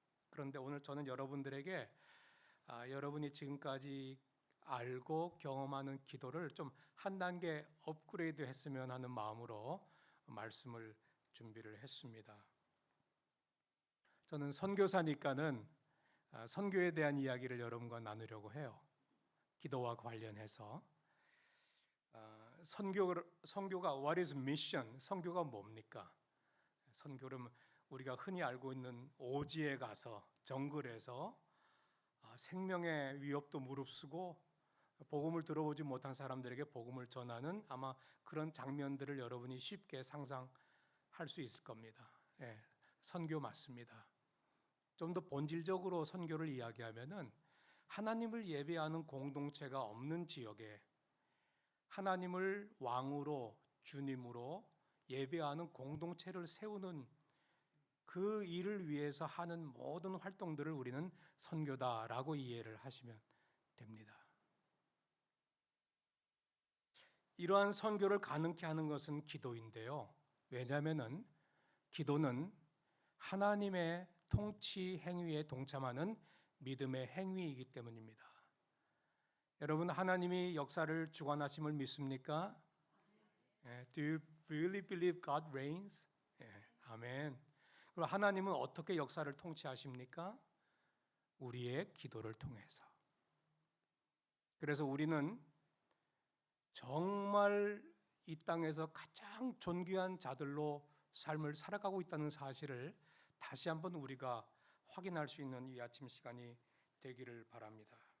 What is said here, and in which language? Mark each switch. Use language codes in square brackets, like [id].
[ko] 그런데 오늘 저는 여러분들에게 여러분이 지금까지 알고 경험하는 기도를 좀 한 단계 업그레이드 했으면 하는 마음으로 말씀을 준비를 했습니다. 저는 선교사니까는 선교에 대한 이야기를 여러분과 나누려고 해요. 기도와 관련해서. [en] 선교가 what is mission? [ko] 선교가 뭡니까? 선교는 우리가 흔히 알고 있는 오지에 가서 정글에서 생명의 위협도 무릅쓰고 복음을 들어보지 못한 사람들에게 복음을 전하는, 아마 그런 장면들을 여러분이 쉽게 상상할 수 있을 겁니다. 선교 맞습니다. 좀 더 본질적으로 선교를 이야기하면은 하나님을 예배하는 공동체가 없는 지역에 하나님을 왕으로, 주님으로 예배하는 공동체를 세우는 그 일을 위해서 하는 모든 활동들을 우리는 선교다라고 이해를 하시면 됩니다. 이러한 선교를 가능케 하는 것은 기도인데요. 왜냐하면 기도는 하나님의 통치 행위에 동참하는 믿음의 행위이기 때문입니다. 여러분, 하나님이 역사를 주관하심을 믿습니까? [en] Do you really believe God reigns? [ko] 아멘. 그럼 하나님은 어떻게 역사를 통치하십니까? 우리의 기도를 통해서. 그래서 우리는 정말 이 땅에서 가장 존귀한 자들로 삶을 살아가고 있다는 사실을 다시 한번 우리가 확인할 수 있는 이 아침 시간이 되기를 바랍니다.